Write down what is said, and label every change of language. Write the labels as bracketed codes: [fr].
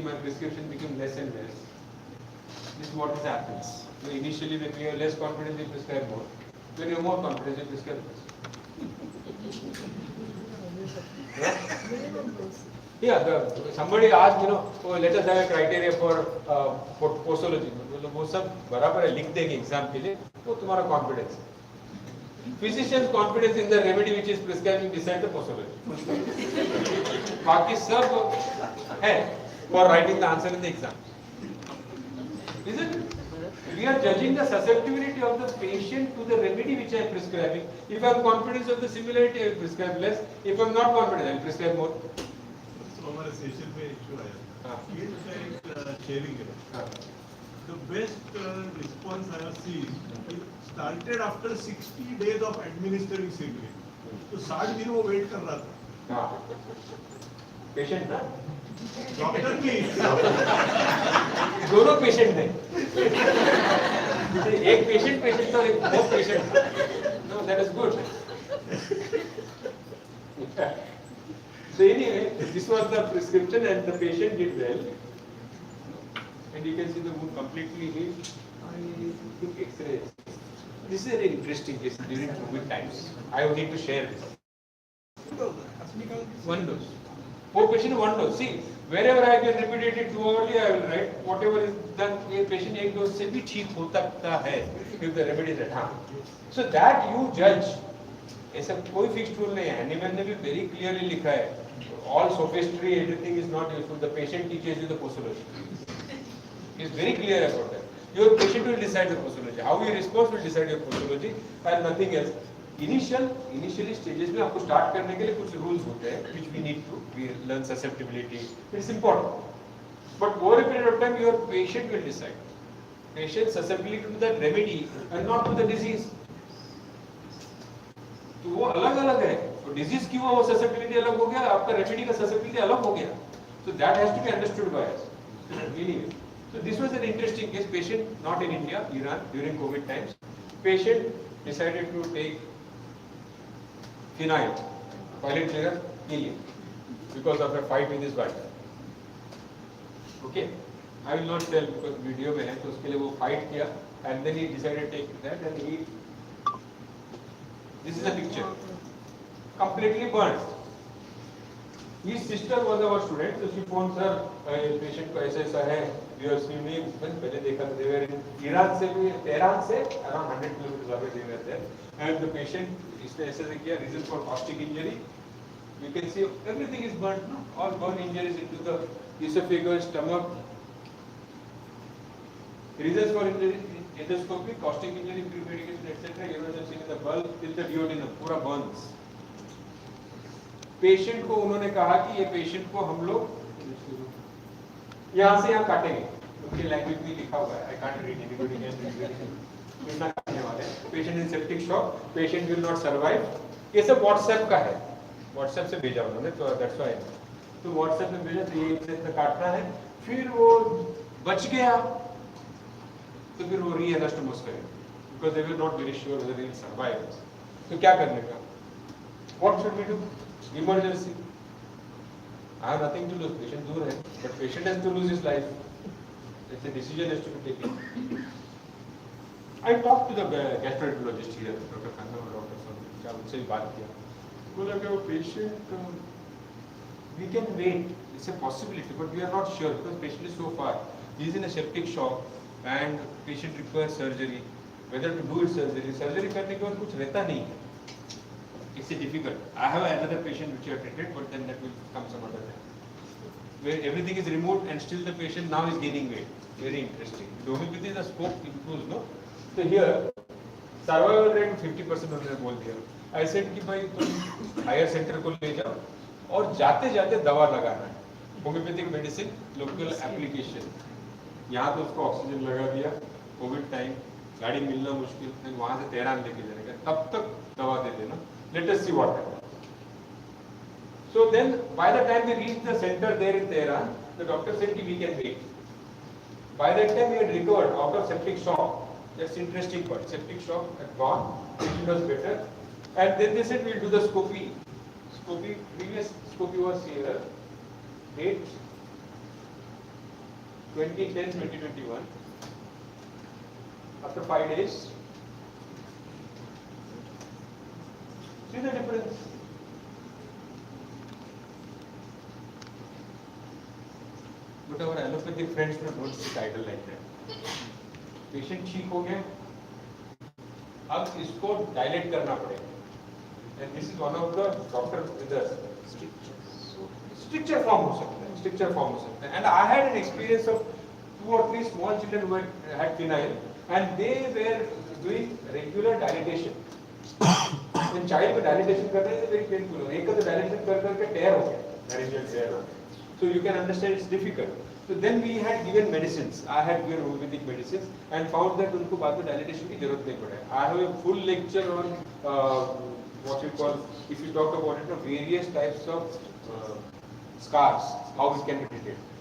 [en] My prescription became less and less. This is what happens. So initially, when you have less confidence, you prescribe more. When you have more confidence, you prescribe less. Yeah, somebody asked, oh, let us have a criteria for posology. [hi] वो सब बराबर है, लिख देंगे exam के लिए, वो तुम्हारा confidence है. [en] Physician's confidence in the remedy which is prescribing decide the posology. [hi] बाकी सब है [en] for writing the answer in the exam. Isn't it? We are judging the susceptibility of the patient to the remedy which I am prescribing. If I am confident of the similarity, I will prescribe less. If I am not confident, I will prescribe more. [hi] So हमारे session में issue आया, ये उसका एक sharing है. [en] The best response I have seen started after 60 days of administering cigarette. [hi] तो 60 दिन वो वेट कर रहा था। हाँ पेशेंट ना डॉक्टर भी दोनों पेशेंट थे एक पेशेंट था एक वो पेशेंट था [en] No that is good so anyway this was the prescription and the patient did well and you can see the wound completely healed. I took x-rays. This is an interesting case during COVID times. I need to share this. One dose. Poor patient one dose. See, wherever I can repeat it too early, I will write whatever is done. [hi] ये patient एक dose से भी ठीक हो सकता है [en] if the remedy is at hand. So that you judge. [hi] ऐसा कोई fixed rule नहीं है. Hahnemann ने भी [en] very clearly [hi] लिखा है. [en] All sophistry, everything is not useful. The patient teaches you the posology. He is very clear about that. Your patient will decide the posology. How you respond will decide your posology and nothing else. [hi] Initially stages में आपको start करने के लिए कुछ rules होते हैं [en] which we need to learn susceptibility. It's important. But over a period of time your patient will decide. Patient susceptibility to the remedy and not to the disease. [hi] तो वो अलग-अलग है. तो disease की वो susceptibility अलग हो गया, आपका remedy का susceptibility अलग हो गया. [en] So that has to be understood by us. Anyway, so this was an interesting case. Patient not in India, Iran during COVID times. Patient decided to take phenyl, toilet cleaner, helium, because of a fight with his wife. Okay, I will not tell because video [hi] में है तो उसके लिए वो fight किया [en] and then he decided to take that and he. This is a picture. Completely burnt. His sister was our student, so she phoned sir, [hi] patient को ऐसा है, [en] we are swimming. [hi] मैंने पहले देखा था [en] they were in Iran [hi] से भी Tehran से [en] around 100 kilometers away they were there, and the patient [hi] इसने ऐसे किया [en] reason for caustic injury. You can see everything is burnt, no? All burn injuries into the esophagus, stomach. Reasons for injury: endoscopy, caustic injury, pre-medication, etc. Erosion in the bulb till the duodenum, पूरा burns. [hi] Patient को उन्होंने कहा कि ये patient को हम लोग यहाँ से यहाँ काटेंगे. उनकी लैंग्वेज में लिखा हुआ है. [en] I can't read anybody can read. [hi] इतना काटने वाले हैं. [en] Patient in septic shock. Patient will not survive. [hi] ये सब व्हाट्सएप का है. व्हाट्सएप से भेजा उन्होंने तो [en] That's why. [hi] तो व्हाट्सएप में भेजा तो ये इतना काटना है. फिर वो बच गया. तो फिर वो री-एनास्टोमोस करेंगे. [en] Because they were not very sure whether he will survive. [hi] तो क्या करने का? [en] What should we do? Emergency. I have nothing to lose. Patient [hi] दूर है, [en] but patient has to lose his life. It's a decision has to be taken. I talked to the gastroenterologist here, Dr. Khanna और Dr. [hi] Soni. क्या उनसे भी बात किया. बोला कि वो patient [en] we can wait. It's a possibility, but we are not sure because patient is so far. He is in a septic shock and patient requires surgery. Whether to do it [hi] surgery करने के बाद कुछ रहता नहीं है. [en] It's difficult. I have another patient which I have treated, but then that will come some other time. Where everything is removed and still the patient now is gaining weight. Very interesting. Homeopathy the scope improves, no? So here, survival rate 50% [hi] उन्होंने बोल दिया. [en] I said [hi] कि भाई तुम higher center को ले जाओ और जाते जाते दवा लगाना है. [en] Homeopathic medicine, local application. [hi] यहाँ तो उसको ऑक्सीजन लगा दिया. कोविड टाइम, गाड़ी मिलना मुश्किल, फिर वहाँ से तेहरान लेके जाएगा. तब तक दवा दे देना. [en] Let us see what happens. So then, by the time we reached the center there in Tehran, the doctor said we can wait. By that time, we had recovered out of septic shock. That's interesting part. Septic shock had gone, patient was better, and then they said we'll do the scopy. Previous scopy was here. Date 2010-2021. After 5 days. See the difference? But our allopathic friends don't sit idle like that. [hi] Patient ठीक हो गया, अब इसको dilate करना पड़ेगा. [en] And this is one of the doctor with us. [hi] Stricture form हो सकता है. Stricture form हो सकता है. [en] And I had an experience of 2 or 3 small children who had phenyl, and they were doing regular dilatation. When child [hi] को dilatation कर रहे थे [en] very painful. [hi] एक का तो dilatation कर करके tear हो गया, laryngeal tear. [en] So you can understand it's difficult. So then we had given medicines. I had given homeopathic medicines and found that [hi] उनको बाद में dilatation की जरूरत नहीं पड़े. [en] I have a full lecture on what we call, if you talk about it, various types of scars, how it can be treated.